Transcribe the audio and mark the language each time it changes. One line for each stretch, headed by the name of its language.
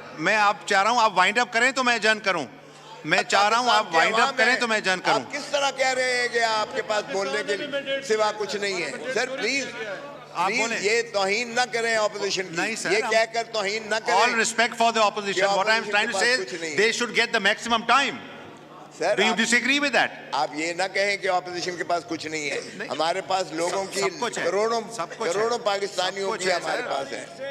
Urdu: میں آپ چاہ رہا ہوں آپ وائنڈ اپ کریں تو میں ایجنٹ کروں. میں چاہ رہا ہوں آپ وائنڈ اپ کریں تو میں ایجنٹ کروں. آپ کس طرح کہہ رہے ہیں کہ آپ کے پاس بولنے کے سوا کچھ نہیں ہے؟ سر پلیز یہ توہین نہ کریں اپوزیشن کی. یہ کہہ کر توہین نہ کریں.
English: All respect for the opposition. What I am trying to say is they should get the maximum time. Do you disagree with that?
Urdu: آپ یہ نہ کہیں کہ اپوزیشن کے پاس کچھ نہیں ہے. ہمارے پاس لوگوں کی کروڑوں پاکستانیوں کی ہمارے پاس ہے.